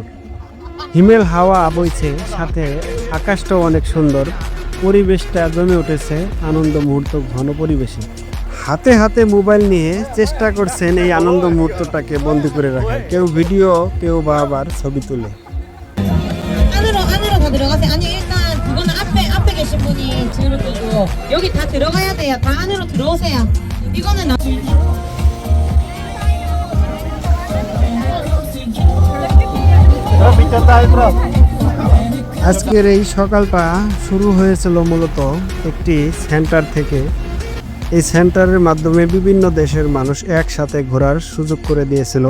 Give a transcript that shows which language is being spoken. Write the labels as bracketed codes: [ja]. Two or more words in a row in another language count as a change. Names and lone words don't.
[bn] হিমেল হাওয়া বইছে, সাথে আকাশটাও অনেক সুন্দর, পরিবেশটা জমে উঠেছে আনন্দ মুহূর্ত ঘন পরিবেশে। হাতে হাতে মোবাইল নিয়ে চেষ্টা করছেন এই আনন্দ মুহূর্তটাকে বন্দি করে রাখা, কেউ ভিডিও, কেউ বা আবার ছবি তুলে। [ko] 안으로 다 들어가세요. 아니 일단 그거는 앞에 계신 분이 들을 거고 여기 다 들어가야 돼요. 다 안으로 들어오세요. 이거는 [bn] আজকের এই সকালটা শুরু হয়েছিল মূলত একটি সেন্টার থেকে। এই সেন্টারের মাধ্যমে বিভিন্ন দেশের মানুষ একসাথে ঘোরার সুযোগ করে দিয়েছিল।